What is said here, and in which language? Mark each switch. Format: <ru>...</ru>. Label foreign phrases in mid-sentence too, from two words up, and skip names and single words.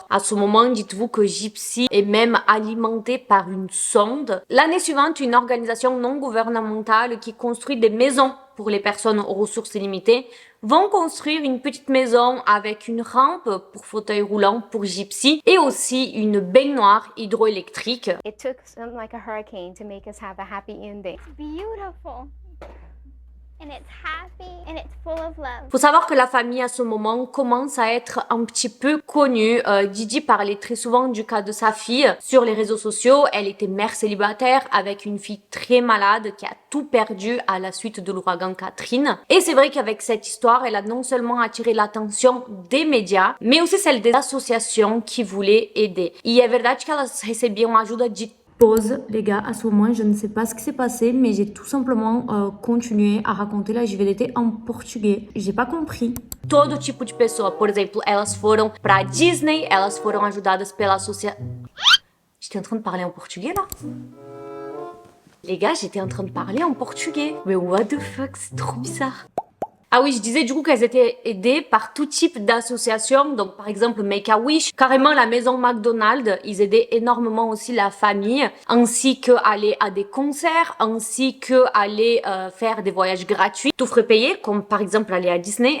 <fr>À ce moment, dites-vous que Gypsy est même alimentée par une sonde. L'année suivante, une organisation non gouvernementale qui construit des maisons pour les personnes aux ressources limitées vont construire une petite maison avec une rampe pour fauteuil roulant pour Gypsy et aussi une baignoire hydroélectrique.</fr> <en>It took something like a hurricane to make us have a happy ending. It's beautiful. And it's happy and it's full of love.</en> <fr>Faut savoir que la famille à ce moment commence à être un petit peu connue. Didi parlait très souvent du cas de sa fille sur les réseaux sociaux. Elle était mère célibataire avec une fille très malade qui a tout perdu à la suite de l'ouragan Catherine. Et c'est vrai qu'avec cette histoire, elle a non seulement attiré l'attention des médias, mais aussi celle des associations qui voulaient aider.</fr> <pt>E é verdade que elas recebiam ajuda de</pt> <fr>pause, les gars, à ce moment, je ne sais pas ce qui s'est passé, mais j'ai tout simplement continué a raconter la JVDT en português. J'ai pas compris.</fr> <pt>Todo tipo de pessoa, por exemplo, elas foram pra Disney, elas foram ajudadas pela associação.</pt> <fr>J'étais en train de parler en portugais là? Les gars, j'étais en train de parler en portugais.</fr> <en>Mais what the fuck,</en> <fr>c'est trop bizarre. Ah oui, je disais du coup qu'elles étaient aidées par tout type d'associations, donc par exemple Make-A-Wish, carrément la maison McDonald's, ils aidaient énormément aussi la famille, ainsi que aller à des concerts, ainsi que aller faire des voyages gratuits, tout frais payés, comme par exemple aller à Disney.</fr>